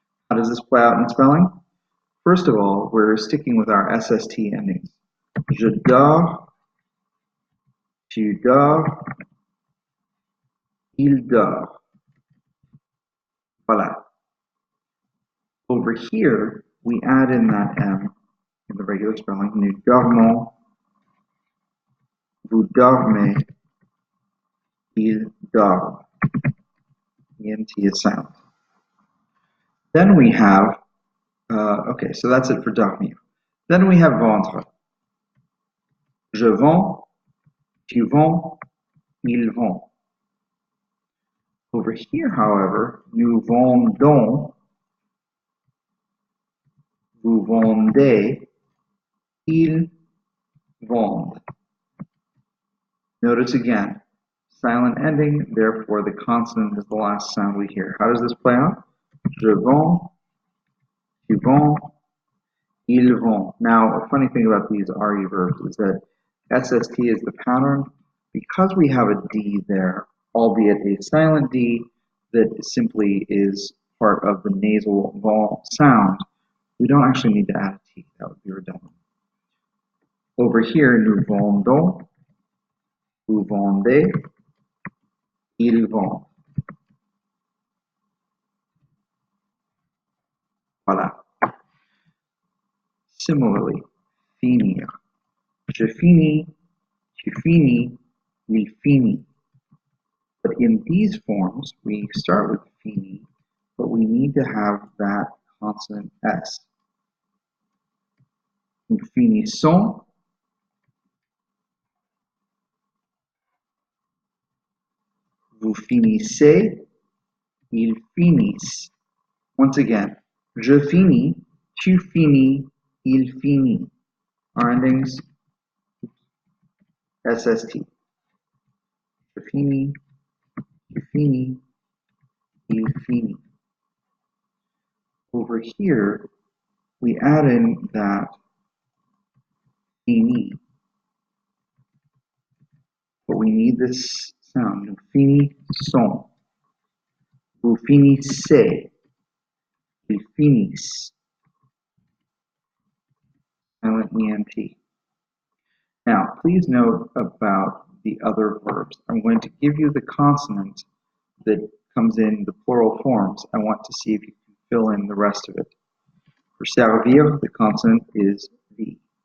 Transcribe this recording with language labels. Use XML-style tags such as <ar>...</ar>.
<en>How does this play out in spelling? First of all, we're sticking with our SST endings.</en> <fr>Je dors, tu dors, il dort. Voilà.</fr> <en>Over here, we add in that M in the regular spelling.</en> <fr>Nous dormons, vous dormez, il dort.</fr> <en>The NT is silent. Then we have, okay, so that's it for dormir. Then we have vendre.</en> <fr>Je vends, tu vends, ils vont.</fr> <en>Over here, however,</en> <fr>nous vendons, vous vendez, ils vendent.</fr> <en>Notice again, silent ending, therefore the consonant is the last sound we hear. How does this play out?</en> <fr>Je vends, tu vends, ils vont.</fr> <en>Now, a funny thing about these RE verbs is that SST is the pattern. Because we have a D there, albeit a silent D that simply is part of the nasal vowel sound, we don't actually need to add a T. That would be redundant. Over here,</en> <fr>nous vendons, vous vendez, ils vendent.</fr> <en>Voilà. Similarly, finir.</en> <fr>Je finis, tu finis, il finit.</fr> <en>But in these forms, we start with fini, but we need to have that consonant S.</en> <fr>Nous finissons, vous finissez, ils finissent.</fr> <en>Once again,</en> <fr>je finis, tu finis, il finit.</fr> <en>Our endings, SST.</en> <fr>Je finis, tu finis, il finit.</fr> <en>Over here, we add in that fini, but we need this sound.</en> <fr>Nous finissons, vous finissez, ils finissent.</fr> <en>Silent ENT. Now, please note about the other verbs. I'm going to give you the consonant that comes in the plural forms. I want to see if you can fill in the rest of it. For servir, the consonant is V.</en>